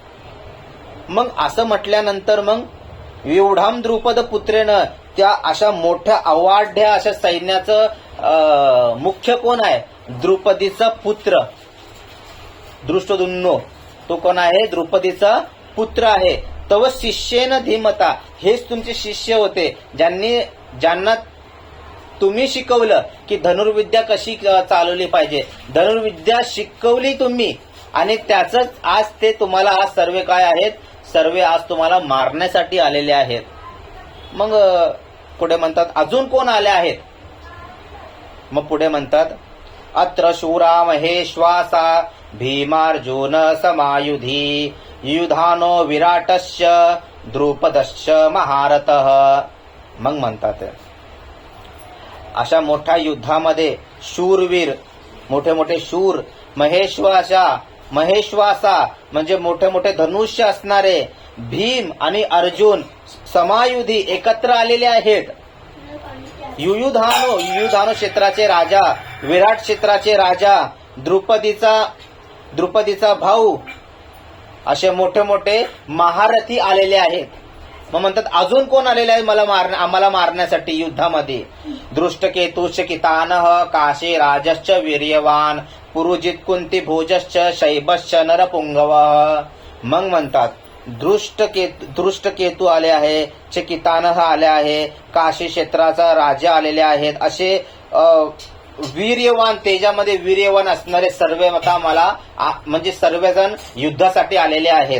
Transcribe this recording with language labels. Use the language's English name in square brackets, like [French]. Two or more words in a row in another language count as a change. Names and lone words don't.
[Marathi] मग असं म्हटल्यानंतर मग [Sanskrit] व्यूढां द्रुपद पुत्रेनं, [Marathi] त्या अशा मोठ्या अवाढ्या अशा सैन्याचं मुख्य कोण आहे, द्रुपदीचा पुत्र दृष्टद्युम्न, तो कोण आहे, द्रुपदीचा पुत्र आहे. [Sanskrit] तव शिष्येन धीमता, [Marathi] हेच तुमचे शिष्य होते, ज्यांना तुम्ही शिकवलं की धनुर्विद्या कशी चालवली पाहिजे, धनुर्विद्या शिकवली तुम्ही, आणि त्याच आज ते तुम्हाला आज सर्व काय आहेत, सर्व आज तुम्हाला मारण्यासाठी आलेले आहेत. मग पुढे म्हणतात अजून कोण आले आहेत, मग पुढे म्हणतात [Sanskrit] अत्र शूरा महेश्वासा भीमार्जुन समायुधी युधानो विराटश्च द्रुपदश्च महारथः. [Marathi] मग म्हणतात अशा मोठ्या युद्धामध्ये शूरवीर, मोठे मोठे शूर, महेश्वासा म्हणजे मोठे मोठे धनुष्य असणारे भीम आणि अर्जुन समायुधी एकत्र आलेले आहेत. युयुधानो क्षेत्राचे राजा, विराट क्षेत्राचे राजा, द्रुपदीचा भाऊ, असे मोठे मोठे महारथी आलेले आहेत. मग म्हणतात अजून कोण आलेले आहे आम्हाला मारण्यासाठी युद्धामध्ये, [Sanskrit] दृष्टकेतुश्च कितानः काशी राजश्च वीर्यवान पुरुजित कुंती भोजश्च शैबश्च नरपुंगवः. [Marathi] मग म्हणतात दृष्टकेतू आले आहे, चकितानह आले आहे, काशी क्षेत्राचा राजा आलेले आहेत, असे वीर्यवान, तेजामध्ये वीर्यवान असणारे सर्व आता मला म्हणजे सर्वजण युद्धासाठी आलेले आहेत.